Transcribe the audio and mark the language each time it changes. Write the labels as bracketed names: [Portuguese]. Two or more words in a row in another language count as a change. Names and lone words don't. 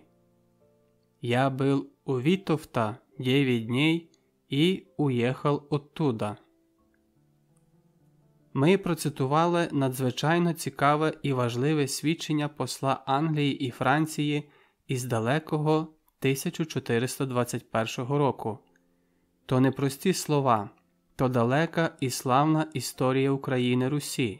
[Russian] Я был у Витовта 9 дней и уехал оттуда. [Ukrainian] Ми процитували надзвичайно цікаве і важливе свідчення посла Англії і Франції із далекого 1421 року. То не прості слова, то далека і славна історія України Русі.